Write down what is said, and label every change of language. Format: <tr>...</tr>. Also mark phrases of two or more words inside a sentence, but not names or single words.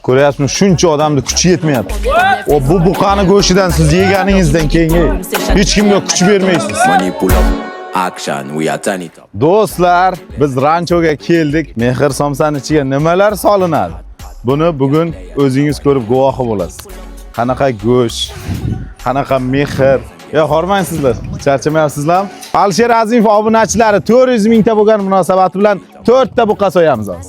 <uz>Ko'ryapsizmi, shuncha odamning kuchi yetmayapti. Bu buqani go'shidan siz yeganingizdan keyin hech kimga kuch bermaysiz.</uz> <en>Money pull up, action, we are turn it up.</en> <uz>Do'stlar, biz ranchoga keldik. Mehr somsaning ichiga nimalar solinadi? Buni bugun o'zingiz ko'rib guvohi bo'lasiz. Qanaqa go'sht, qanaqa mehr. Hormaysizlar, charchamayapsizlarmi? Alisher Azimov obunachilari 400 mingta bo'lgan munosabati bilan 4 ta buqa so'yamiz hozir.</uz>